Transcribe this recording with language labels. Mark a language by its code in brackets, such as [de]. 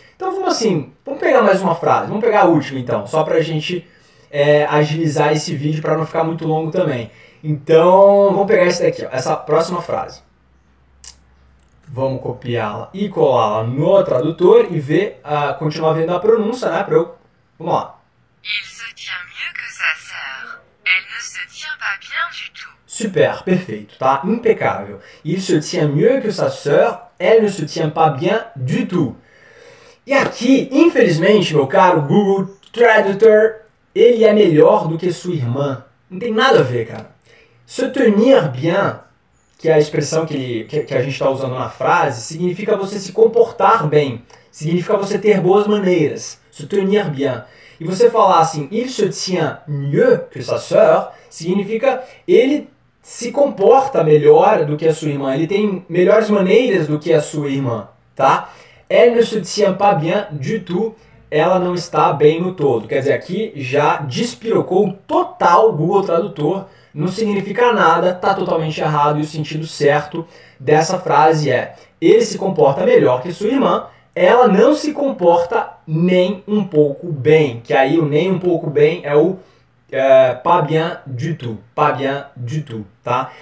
[pt] Então vamos pegar mais uma frase. Vamos pegar a última então, só para a gente agilizar esse vídeo para não ficar muito longo também. Então vamos pegar esse daqui, ó, essa próxima frase. Vamos copiá-la e colá-la no tradutor e ver, continuar vendo a pronúncia, né? Vamos lá. [fr] Il se tient mieux que sa sœur. Elle ne se tient pas bien du tout. [pt] Super, perfeito, tá? Impecável. [fr] Il se tient mieux que sa sœur, elle ne se tient pas bien du tout. [pt] E aqui, infelizmente, meu caro Google Tradutor, ele é melhor do que sua irmã. Não tem nada a ver, cara. [fr] Se tenir bien, [pt] que é a expressão que a gente está usando na frase, significa você se comportar bem. Significa você ter boas maneiras. [fr] Se tenir bien. [pt] E você falar assim, [fr] il se tient mieux que sa sœur, [pt] significa ele se comporta melhor do que a sua irmã. Ele tem melhores maneiras do que a sua irmã, tá? [fr] Elle ne se tient pas bien du tout. [pt] Ela não está bem no todo. Quer dizer, aqui já despirocou total o Google Tradutor. Não significa nada, tá totalmente errado. E o sentido certo dessa frase é, ele se comporta melhor que sua irmã. Ela não se comporta nem um pouco bem, que aí o nem um pouco bem é o [fr] pas bien du tout, pas bien du tout, [pt] tá?